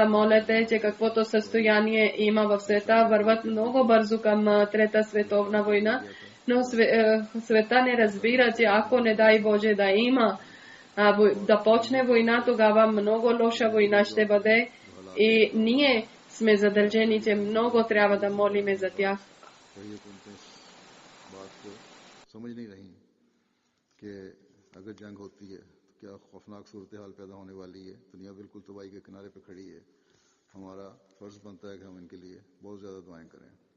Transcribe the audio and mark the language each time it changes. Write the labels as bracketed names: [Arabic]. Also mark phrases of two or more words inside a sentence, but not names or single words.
[Bulgarian] молите, че каквото състояние има в света, върват много бързо към Трета световна война, но света не разбира, че ако не дай Боже да има да почне война, тогава много лоша война ще бъде и ние сме задължени, че много трябва да молиме за тях. [Urdu] کیا خوفناک صورت حال پیدا ہونے والی ہے، دنیا بالکل تباہی کے کنارے پہ کھڑی ہے. ہمارا فرض بنتا ہے کہ ہم ان کے لیے بہت زیادہ دعائیں کریں.